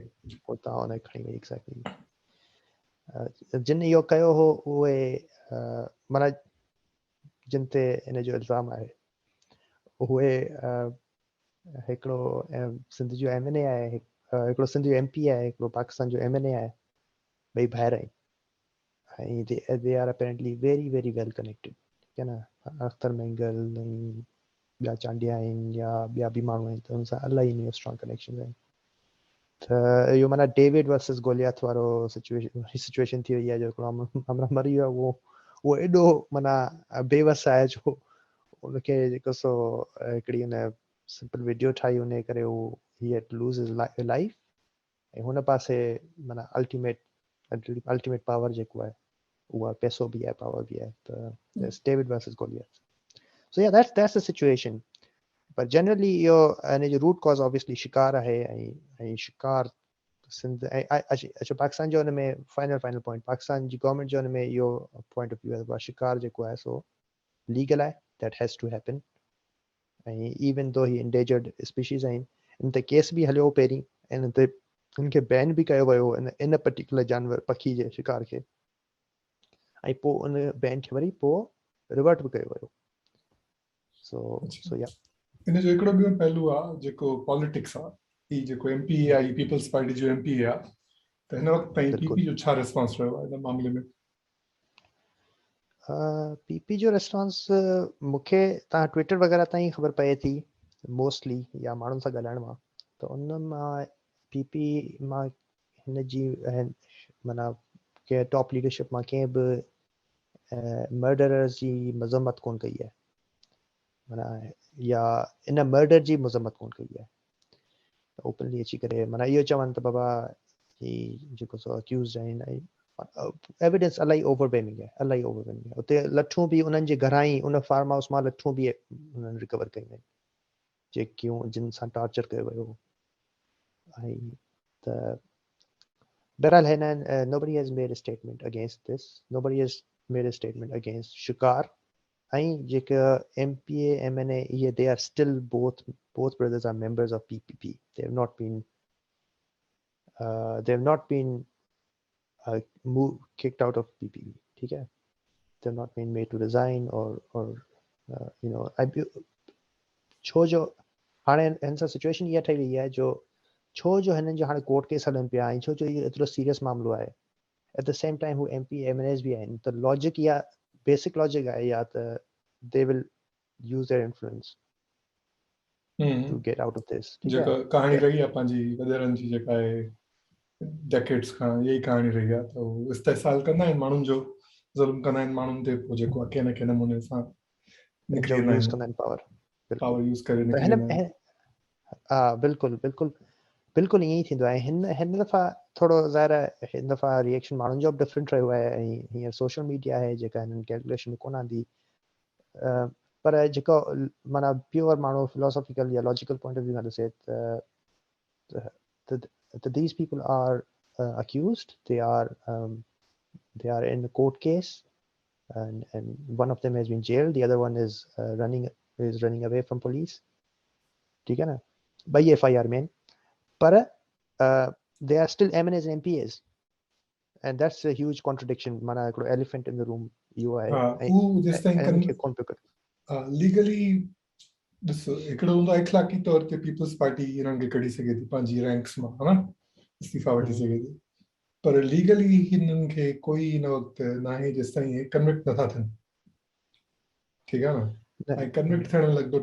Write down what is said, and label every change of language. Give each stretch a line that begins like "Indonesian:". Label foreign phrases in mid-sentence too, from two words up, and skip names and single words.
Sindhi: हुतां उनखे खणी वई। एक्ज़ैक्टली जिन इहो कयो हो उहे माना जिन ते इन जो इल्ज़ाम आहे उहे हिकिड़ो सिंध जो MNA आहे, हिकिड़ो सिंध जो MP आहे, हिकिड़ो पाकिस्तान जो MNA आहे, ॿई भाइर आहिनि ऐं
English: they are apparently very very well connected,
Hindi: ठीक है न।
Sindhi: अख्तर मैंगल ऐं ॿिया चांडिया आहिनि या ॿिया बि माण्हू आहिनि त हुन सां इलाही
English: strong connection
Sindhi: आहिनि। त इहो माना
English: David versus Goliath
Sindhi: वारो सिचुएशन थी वई आहे। जो हमरा मरी वियो आहे उहो एॾो माना बेवस आहे जो उनखे जेको सो हिकिड़ी हुन
English: simple video
Sindhi: ठाही, उन करे
English: he had to lose his life
Sindhi: ऐं हुन पासे माना
English: ultimate power
Sindhi: जेको आहे उहा पैसो बि आहे पावर बि आहे त
English: David versus Goliath
Sindhi: सो या
English: that's the situation but generally
Sindhi: इहो हिन जो
English: root cause
Sindhi: ऑब्वियसली शिकार आहे ऐं शिकार सिंध अच्छा पाकिस्तान जो हुन में
English: final point
Sindhi: पाकिस्तान जी गवर्नमेंट जो हुन में इहो
English: point of view
Sindhi: आहे शिकार जेको आहे सो लीगल आहे
English: that has to happen
Sindhi: ऐं
English: even though
Sindhi: ही
English: endangered species
Sindhi: आहिनि इन ते केस बि हलियो पहिरीं ऐं इन ते उनखे बैन बि कयो वियो इन पर्टिकुलर जानवर पखी जे शिकार खे ऐं पोइ उन बैन खे वरी पोइ रिवर्ट बि कयो वियो सो या इन जो हिकिड़ो ॿियो पहलू आहे जेको पॉलिटिक्स आहे ही जेको एमपी आहे ही पीपल्स पार्टी जो एमपी आहे त हिन वक़्तु ताईं पीपी जो छा रिस्पॉन्स रहियो आहे हिन मामले में पीपी जो रिस्पॉन्स मूंखे तव्हां ट्विटर वग़ैरह ताईं ख़बर पए थी मोस्टली या माण्हुनि सां ॻाल्हाइण मां त उन मां पीपी मां हिन जी माना के
English: top leadership
Sindhi: मां कंहिं बि मर्डरर्स जी मज़म्मत कोन कई आहे माना या इन मर्डर जी मज़म्मत कोन कई आहे ओपनली अची करे माना इहो चवनि त बाबा ही जेको सो अक्यूज़्ड आहिनि एविडेंस इलाही ओवरवेलमिंग आहे उते लठूं बि उन्हनि जे घरां ई उन
English: farm house
Sindhi: मां लठूं बि उन्हनि रिकवर कयूं आहिनि जेकियूं जिन सां टॉर्चर कयो वियो ऐं त बहरहाल हिन
English: nobody has made a statement against this nobody has made a statement against
Sindhi: शिकार ऐं जेका MPA MNA ये
English: they are still both brothers are members of PPP they have not been kicked out of PPP
Hindi: ठीक है
English: they have not been made to resign or you know
Sindhi: छो जो हाणे हिन सां सिचुएशन इहा ठही वई आहे जो छो जो हिननि जो हाणे कोर्ट केस हलनि पिया ऐं छो जो इहो एतिरो सीरियस मामलो आहे
English: at the same time
Sindhi: हू MP MNAs बि आहिनि त लॉजिक या
English: basic logic
Sindhi: आहे या त
English: they will use their influence to get out of this
Sindhi: जेका कहाणी रही आहे पंहिंजी वॾेरनि जी जेका आहे डेकेड्स खां यही कहाणी रही आहे त उहो इस्तेहसाल कंदा आहिनि माण्हुनि जो ज़ुल्म कंदा आहिनि माण्हुनि ते पोइ जेको आहे कंहिं न कंहिं नमूने सां निकिरी वेंदा आहिनि
English: power use
Sindhi: करे निकिरी वेंदा आहिनि हा बिल्कुलु ईअं ई थींदो आहे हिन दफ़ा थोरो ज़ाहिर आहे हिन दफ़ा रिएक्शन माण्हुनि जो बि डिफरेंट रहियो आहे ऐं हींअर
English: social media
Sindhi: आहे जेका हिननि कैलकुलेशन में कोन आंदी पर जेको माना प्योर माण्हू फिलोसॉफिकल या
English: logical point of view
Sindhi: खां ॾिसे
English: त these people are accused they are in a court case and one of them has been jailed the other one is running away from police
Hindi: ठीक है ना
English: by FIR
Sindhi: में पर
English: they are still MNAs and MPAs and that's a huge contradiction
Sindhi: माना हिकिड़ो
English: elephant in the room
Sindhi: इहो आहे लीगली ॾिसो हिकिड़ो हूंदो आहे इख़लाक़ी तौर ते पीपल्स पार्टी हिननि खे कढी सघे थी पंहिंजी रैंक्स मां हा न इस्तीफ़ा वठी सघे थी पर लीगली हिननि खे कोई हिन वक़्तु न आहे जेसिताईं हे कन्विक्ट नथा थियनि ठीकु आहे न ऐं कन्विक्ट थियण लॻंदो